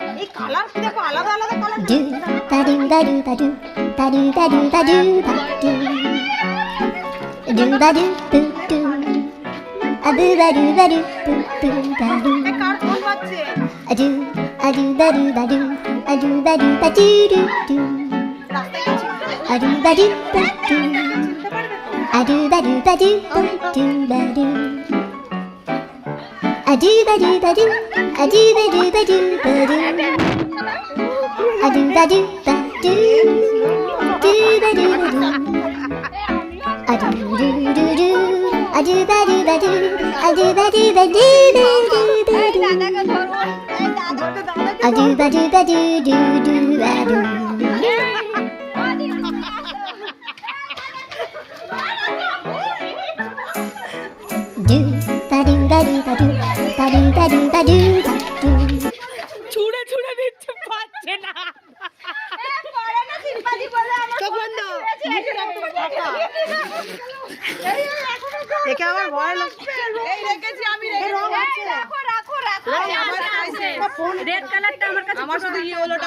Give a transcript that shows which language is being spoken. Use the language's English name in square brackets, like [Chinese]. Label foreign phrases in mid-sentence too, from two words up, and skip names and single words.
[Bangla] কালার কি দেখো, আলাদা আলাদা কালার। Do da do da do da do da do da do da do da do da do do a do da do da do da do এ কার ফোন বাজছে? a do da do da do a do da do da do do রাস্তায় গেছি, a do da do da do চিনতে পারবে তো? a do da do da do da do a do da do da do a do da do da do da do a do da do da do do da do da do a do do do do a do da do da do a do da do da do do do এই do দাদাকে ধরো, এই দাদাকে দাদাকে a do da do da do do do a do do da do da do da do da do da do da do da do ছুঁড়ে ছুঁড়ে দিতে পারছে না। চোখ বন্ধ। একে আমার ভয় লাগছে। এই রেখেছি আমি, রাখো রাখো রাখো। রেড কালারটা আমার কাছে, আমার শুধু ইয়েলোটা।